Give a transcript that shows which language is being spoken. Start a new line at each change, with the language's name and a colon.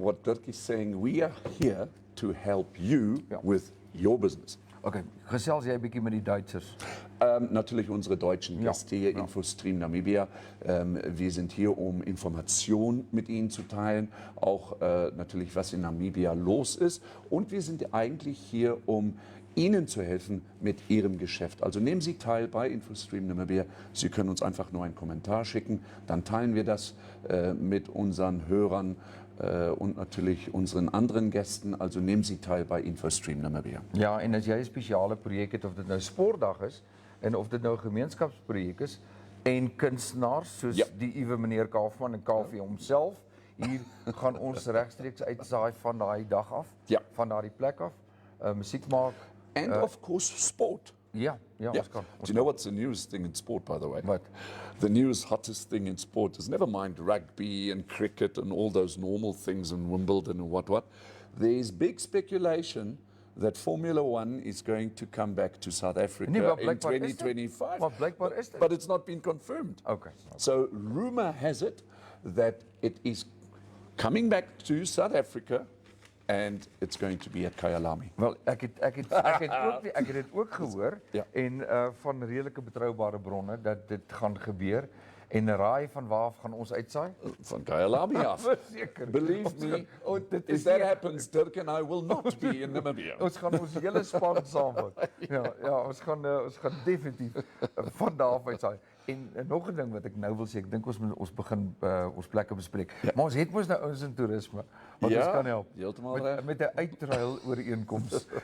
English: What Dirk is saying, we are here to help you with your business.
Afrikaans: Okay, gesels jy 'n bietjie met die Duitsers?
German: Natürlich unsere deutschen Gäste hier, Infostream Namibia. Wir sind hier, um Informationen mit Ihnen zu teilen, auch natürlich, was in Namibia los ist. Und wir sind eigentlich hier, um Ihnen zu helfen mit Ihrem Geschäft. Also nehmen Sie teil bei Infostream Namibia. Sie können uns einfach nur einen Kommentar schicken. Dann teilen wir das mit unseren Hörern und natürlich unseren anderen Gästen. Also nehmen Sie teil bei Infostream Namibia.
Afrikaans: Ja, en as jy 'n spesiale projek het, of dit nou sportdag is, en of dit nou 'n gemeenskapsprojek is, en kunstenaars, soos die Iwe meneer Kaufman en KV homself, hier gaan ons regstreeks uitsaai van daai dag af, van daardie plek af, musiek maak.
English: And of course, sport.
Afrikaans: Ja, ons kan.
English: Do you know what's the newest thing in sport, by the way? What? The newest, hottest thing in sport is, never mind rugby and cricket and all those normal things and Wimbledon and what. There's big speculation that Formula One is going to come back to South Africa in 2025.
Afrikaans: Maar blijkbaar is dit.
English: But it's not been confirmed. Okay. So rumor has it that it is coming back to South Africa, and it's going to be at Kyalami.
Afrikaans: Wel, ek het dit ook gehoor, en van redelike betroubare bronne dat dit gaan gebeur, en raai van waar af gaan ons uitsaai? Van Kyalami af. Seker.
English: Believe me, if that happens, Dirk and I will not be in Namibia.
Afrikaans: Ons gaan ons hele span saamvat. Ons gaan definitief van daar af uitsaai. En nog 'n ding wat ek nou wil sê, ek dink ons begin ons plekke bespreek. Maar ons het mos nou ons in toerisme, wat ons kan help. Met 'n uitruil ooreenkoms.